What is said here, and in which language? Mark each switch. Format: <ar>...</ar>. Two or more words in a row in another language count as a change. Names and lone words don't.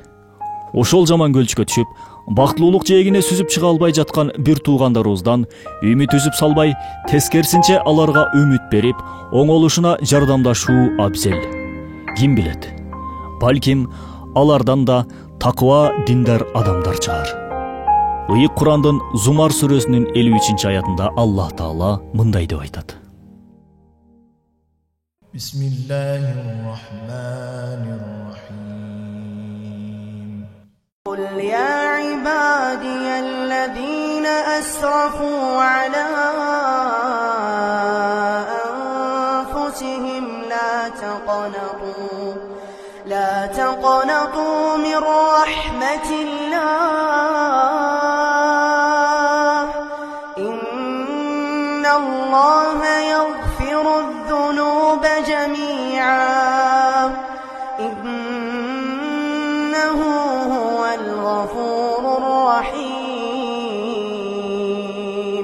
<ky>Ошол жаман көлчүккө түшүп, бактылуулук жээгине сүзүп чыга албай жаткан бир туугандарыбыздан үмүт үзүп салбай, тескерисинче аларга үмүт берип, оңолушуна жардамдашуу абзел. Ким билет? Балким алардан да такыба диндар адамдар чыгар. Ыйык Курандын Зумар сүрөсүнүн 53-аятында Аллах Таала мындай деп айтат.</ky> <ar>بسم الله الرحمن الرحيم. قل يا عبادي الذين أسرفوا على анфусихим لا تقنطوا من رحمة الله إن الله يغفر الذنوب جميعا إنه هو الغفور الرحيم.</ar>